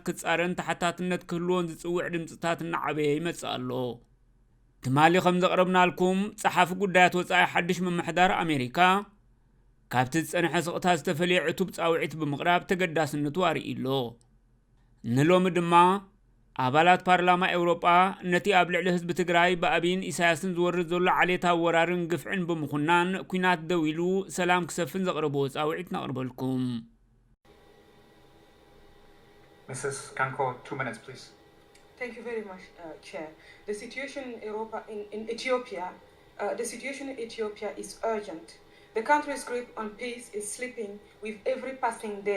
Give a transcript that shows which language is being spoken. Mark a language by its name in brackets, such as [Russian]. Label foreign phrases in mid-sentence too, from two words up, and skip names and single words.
[Tigrinya] ክጻረን ተሓታትነት ክህልዎን ዝጽውዕ ድምጽታት እናዓበየ ይመጽእ ኣሎ። ትማሊ ከም ዘቕረብናልኩም ጸሓፊ ጉዳያት ወጻኢ ሓድሽ መምሕዳር ኣሜሪካ ካብቲ ዝጸንሐ ስቕታ ዝተፈልየ ዕቱብ ጻውዒት ብምቕራብ ተገዳስነቱ ኣርኢሎ። ንሎሚ ድማ ኣባላት ፓርላማ ኤውሮጳ ነቲ ኣብ ልዕሊ ህዝቢ ትግራይ ብአብይን ኢሳያስን ዝወርድ ዘሎ ዓሌታዊ ወራርን ግፍዕን ብምኹናን ኩናት ደው ኢሉ ሰላም ክሰፍን ዘቕረብዎ ጻውዒት ነቕርበልኩም። [English] Mrs. Kanko, 2 minutes, please. Thank you very much, Chair. The situation in Ethiopia, the situation in Ethiopia is urgent. The country's grip on peace is slipping with every passing day.